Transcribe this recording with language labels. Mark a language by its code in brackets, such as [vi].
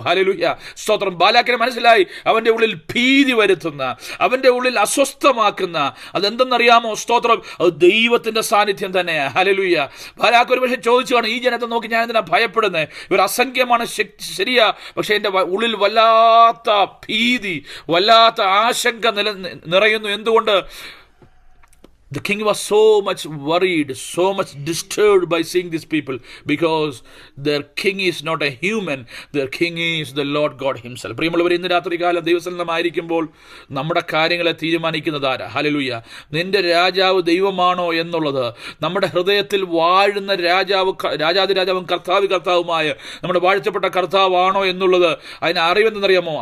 [ml] Hallelujah, സ്തോത്രം. ബാലാക്കിന് മനസ്സിലായി അവന്റെ ഉള്ളിൽ ഭീതി വരുത്തുന്ന, അവന്റെ ഉള്ളിൽ അസ്വസ്ഥമാക്കുന്ന, അതെന്തെന്നറിയാമോ? സ്തോത്രം, അത് ദൈവത്തിന്റെ സാന്നിധ്യം തന്നെയാണ്. ഹല്ലേലൂയ. ബാലാക്ക് ഒരു പക്ഷേ ചോദിച്ചു കാണും, ഈ ജനത്തെ നോക്കി ഞാൻ എന്തിനാ ഭയപ്പെടുന്നത്? ഇവർ അസംഖ്യമാണ്, ശരിയാ, പക്ഷെ എൻ്റെ ഉള്ളിൽ വല്ലാത്ത ഭീതി, വല്ലാത്ത ആശങ്ക നിറയുന്നു. എന്തുകൊണ്ട്? [en] The king was so much worried, so much disturbed by seeing these people, because their king is not a human, their king is the Lord God himself. [ml] പ്രിയമുള്ളവർ, ഇന്ന് രാത്രികാലം ദൈവസന്നിധിയിലായിരിക്കുമ്പോൾ നമ്മുടെ കാര്യങ്ങളെ തീരുമാനിക്കുന്നത് ആരാ? ഹല്ലേലൂയ. നിന്റെ രാജാവ് ദൈവമാണോ എന്നുള്ളത്, നമ്മുടെ ഹൃദയത്തിൽ വാഴുന്ന രാജാതിരാജാവും കർത്താവുമായ നമ്മുടെ വാഴ്ചപ്പെട്ട കർത്താവാണോ എന്നുള്ളത്, അതിന് അറിവെന്നറിയാമോ?